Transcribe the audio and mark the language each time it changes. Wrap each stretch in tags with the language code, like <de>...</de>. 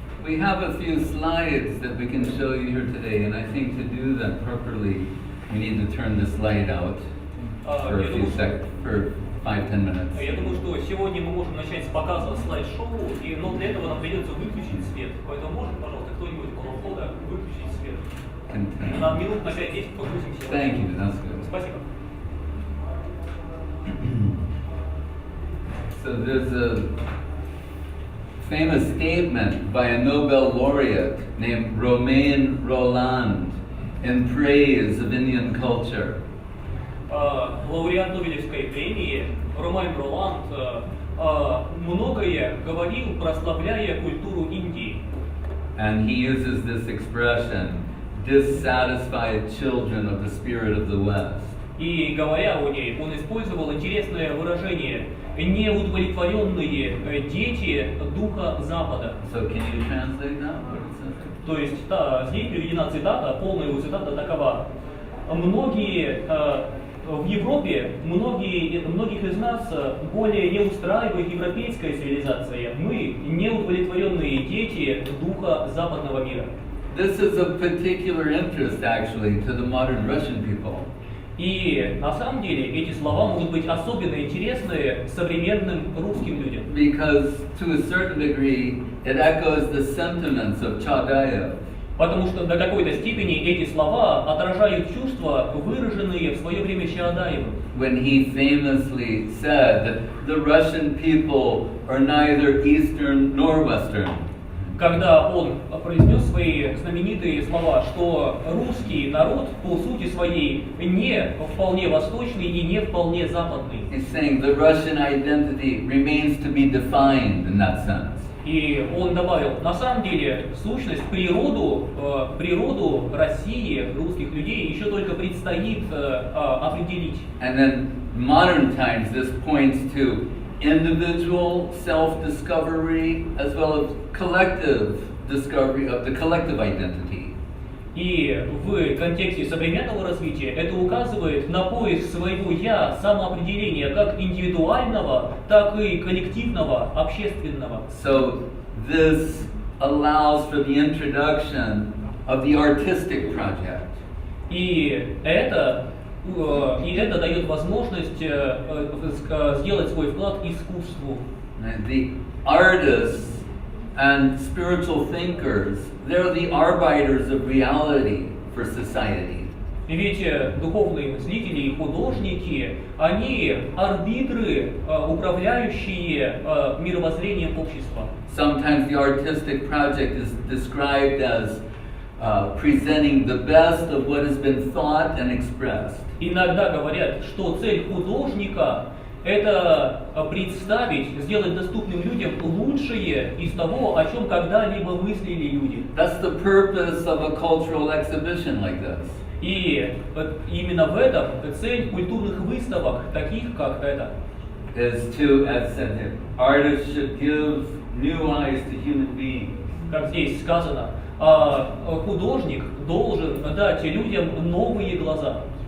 <en>We have a few slides that we can show you here today, and I think to do that properly, we need to turn the slide out for a few seconds, for 5-10 minutes.</en> <ru>Я думаю, что сегодня мы можем начать с показа слайд-шоу, но для этого нам придется выключить свет. Поэтому может, пожалуйста, кто-нибудь около входа выключить свет. На минут на 5-10 погрузимся.</ru> <en>Thank you, that's good.</en> <ru>Спасибо.</ru> <en>So there's a famous statement by a Nobel laureate named Romain Rolland in praise of Indian culture.</en> <ru>Лауреат Нобелевской премии Ромейн Роланд многое говорил, прославляя культуру Индии.</ru> <en>And he uses this expression, dissatisfied children of the spirit of the West.</en> <ru>И говоря о ней, он использовал интересное выражение «неудовлетворенные дети духа Запада».</ru> <en>So can you translate that?</en> <ru>То есть здесь приведена цитата, полная его цитата такова. Многие в Европе, многих из нас более не устраивает европейская цивилизация. Мы неудовлетворенные дети духа западного мира.</ru> <en>This is of particular interest actually to the modern Russian people.</en> <ru>И на самом деле эти слова могут быть особенно интересны современным русским людям.</ru> <en>Because to a certain degree it echoes the sentiments of Chagayev.</en> <ru>Потому что до какой-то степени эти слова отражают чувства, выраженные в свое время Чаадаевым.</ru> <en>When he famously said that the Russian people are neither Eastern nor Western.</en> <ru>Когда он произнес свои знаменитые слова, что русский народ по сути своей не вполне восточный и не вполне западный.</ru> <en>He's saying the Russian identity remains to be defined in that sense.</en> <ru>И он добавил, на самом деле, сущность, природу России, русских людей еще только предстоит определить.</ru> <en>And then modern times this points to individual self-discovery as well as collective discovery of the collective identity.</en> <ru>И в контексте современного развития это указывает на поиск своего «я», самоопределения как индивидуального, так и коллективного, общественного.</ru> <en>So this allows for the introduction of the artistic project.</en> <ru>И это дает возможность сделать свой вклад искусству.</ru> <en>The artists and spiritual thinkers, they're the arbiters of reality for society.</en> <ru>Ведь духовные мыслители и художники, они арбитры, управляющие мировоззрением общества.</ru> <en>Sometimes the artistic project is described as presenting the best of what has been thought and expressed.</en> <ru>Иногда говорят, что цель художника – это представить, сделать доступным людям лучшее из того, о чем когда-либо мыслили люди.</ru> <en>That's the purpose of a cultural exhibition like this.</en> <ru>И именно в этом цель культурных выставок, таких как эта.</ru> <en>Is to, as said here, artists should give new eyes to human beings.</en> <ru>Как здесь сказано, художник должен дать людям новые глаза.</ru>